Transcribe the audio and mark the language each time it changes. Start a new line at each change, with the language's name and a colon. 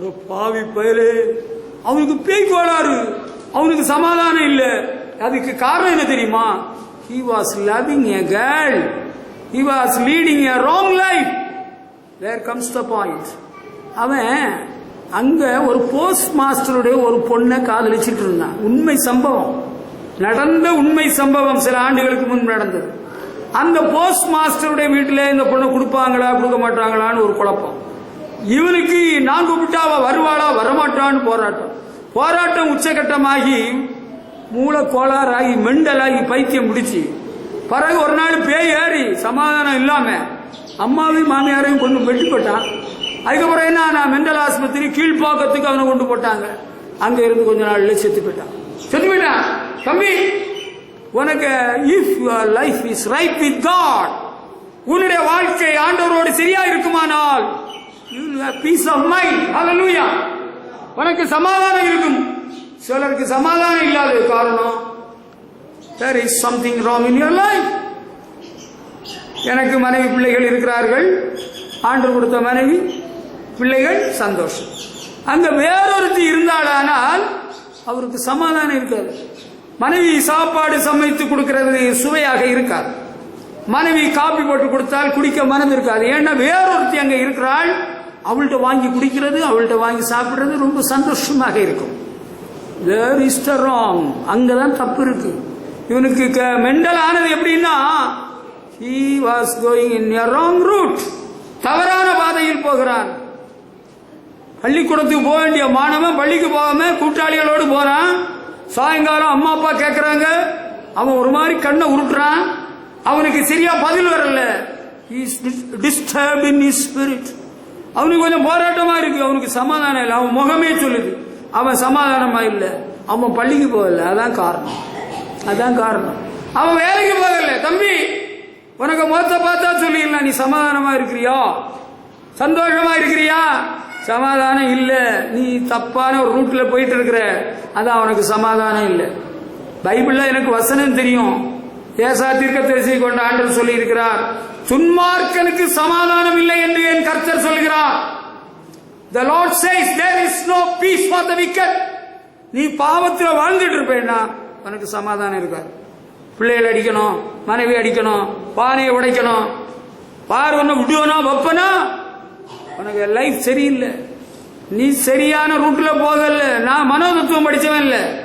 Tamil: பாவி பயலே, அவனுக்கு பேய் கோளாறு, அவனுக்கு சமாதானம் இல்லை. அதுக்கு காரணம் என்ன தெரியுமா?
English: He was loving a girl. He was leading a wrong life. There comes the point.
Tamil: அவன் அங்க ஒரு போஸ்ட் மாஸ்டருடைய ஒரு பொண்ணை காதலிச்சிட்டு இருந்தான். உண்மை சம்பவம், நடந்த உண்மை சம்பவம். சில ஆண்டுகளுக்கு முன்பு நடந்தது. அந்த போஸ்ட் மாஸ்டருடைய வீட்டில் இந்த பொண்ணை கொடுப்பாங்களா கொடுக்க மாட்டாங்களான்னு ஒரு குழப்பம். இவனுக்கு நான் கூப்பிட்டா அவ வருவாளா வரமாட்டான்னு போராட்டம் உச்சகட்டமாகி மூளை கோளாறாகி மெண்டலாகி பைத்தியம் பிடிச்சி பிறகு ஒரு நாள் பேய் ஏறி சமாதானம் இல்லாம அம்மாவையும் மாமியாரையும் கொண்டு வெட்டி போட்டான். அதுக்கப்புறம் என்ன, நான் மெண்டல் ஆஸ்பத்திரி கீழ்பாக்கத்துக்கு அவனை கொண்டு போட்டாங்க. அங்க இருந்து கொஞ்ச நாள்ல செத்து போயிட்டான். தம்பி, உனக்கு
English: if your life is right with God,
Tamil: உன்னுடைய வாழ்க்கை ஆண்டவரோடு சரியா இருக்குமானால்
English: you will have peace of mind.
Tamil: Hallelujah. உனக்கு சமாதானம் இருக்கும். சிலருக்கு சமாதானம் இல்லாத காரணம்,
English: there is something wrong in your life.
Tamil: எனக்கு மனைவி பிள்ளைகள் இருக்கிறார்கள். ஆண்டவர் கொடுத்த மனைவி பிள்ளைகள் சந்தோஷம். அங்க வேறொருத்தி இருந்தாலானால் அவருக்கு சமாதானம் இருக்காது. மனைவி சாப்பாடு சமைத்து கொடுக்கிறது சுவையாக இருக்காது. மனைவி காப்பி போட்டு கொடுத்தால் குடிக்க மனம் இருக்காது. ஏன்னா வேறொருத்தி அங்க இருக்கிறாள். அவள்கிட்ட வாங்கி குடிக்கிறது, அவள்கிட்ட வாங்கி சாப்பிடுறது ரொம்ப சந்தோஷமாக இருக்கும்.
English: There is the wrong.
Tamil: அங்கதான் தப்பு இருக்கு. இவனுக்கு மெண்டல் ஆனது எப்படின்னா,
English: he was going in a wrong route.
Tamil: தவறான பாதையில் போகிறான். பள்ளிக்கூடத்துக்கு போக வேண்டிய மாணவன் பள்ளிக்கு போகாம கூட்டாளிகளோடு போறான். சாயங்காலம் அம்மா அப்பா கேட்கறாங்க, அவன் ஒரு மாதிரி கண்ணை உருட்டுறான். அவனுக்கு சரியா பதில் வரல.
English: He is disturbed in his spirit.
Tamil: அவனுக்கு கொஞ்சம் போராட்டமா இருக்கு. அவனுக்கு சமாதானம் இல்லை. அவன் முகமே சொல்லுது அவன் சமாதானமா இல்லை. அவன் பள்ளிக்கு போகல. அதான் காரணம். அவன் வேலைக்கு போகல. தம்பி, உனக்கு முகத்தை பார்த்தா சொல்லிடலாம், நீ சமாதானமா இருக்கிறியா, சந்தோஷமா இருக்கிறியா? சமாதானம் இல்லை. நீ தப்பான ஒரு ரூட்ல போயிட்டு இருக்கிற. அதான் அவனுக்கு சமாதானம் இல்லை. பைபிள்ல எனக்கு வசனம் தெரியும். ஏசா தீர்க்கதரிசியை கொண்ட ஆண்டவர் சொல்லி இருக்கிறார், துன்மார்க்கனுக்கு சமாதானம் இல்லை என்று என் கர்த்தர் சொல்கிறார்.
English: The Lord says there is no peace for the wicked.
Tamil: நீ பாவத்தில் வாழ்ந்துட்டு இருப்பேன்னா உனக்கு சமாதானம் இருக்காது. பிள்ளைகள் அடிக்கணும், மனைவி அடிக்கணும், பானையை உடைக்கணும், பாரு ஒன்னு விடுவனா வைப்பனா, உனக்கு லைஃப் சரியில்லை. நீ சரியான ரூட்ல போகல. நான் மனோதத்துவம் படிச்சவன் இல்ல.